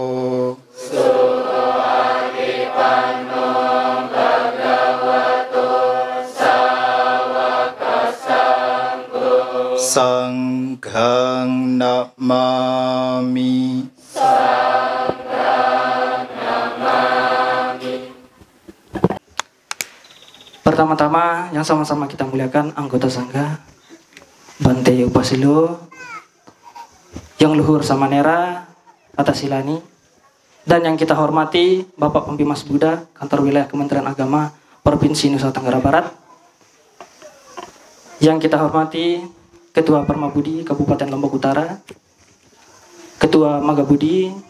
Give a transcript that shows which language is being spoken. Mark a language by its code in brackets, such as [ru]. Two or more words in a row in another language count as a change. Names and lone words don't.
[pi] Supatipanno bhagavato sawaka sangho. Sanghang namami. Sanghang namami. [id] Pertama-tama yang sama-sama kita muliakan anggota Sangha Bante Upasilo, yang luhur Samanera atas Silani, dan yang kita hormati Bapak Pembimas Buddha Kantor Wilayah Kementerian Agama Provinsi Nusa Tenggara Barat, yang kita hormati Ketua Permabudi Kabupaten Lombok Utara, Ketua Magabudi,